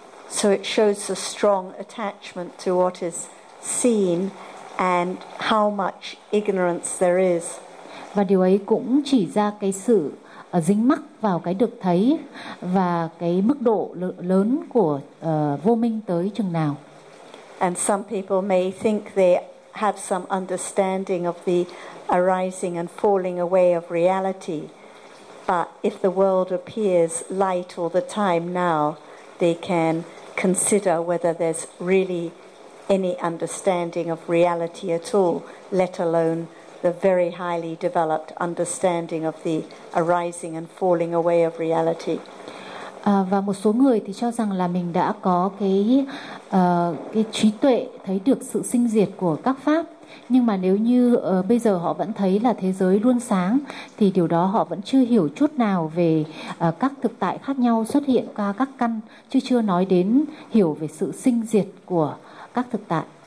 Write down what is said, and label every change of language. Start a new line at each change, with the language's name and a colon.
English: So it shows a strong attachment to what is seen and how much ignorance there is.
Vietnamese: Và điều ấy cũng chỉ ra cái sự dính mắc vào cái được thấy và cái mức độ lớn của vô minh tới chừng nào.
English: And some people may think they have some understanding of the arising and falling away of reality, but if the world appears light all the time now, they can consider whether there's really any understanding of reality at all, let alone the very highly developed understanding of the arising and falling away of reality.
Vietnamese: Và một số người thì cho rằng là mình đã có cái trí tuệ thấy được sự sinh diệt của các pháp, nhưng mà nếu như bây giờ họ vẫn thấy là thế giới luôn sáng, thì điều đó họ vẫn chưa hiểu chút nào về các thực tại khác nhau xuất hiện qua các căn, chứ chưa nói đến hiểu về sự sinh diệt của các thực tại.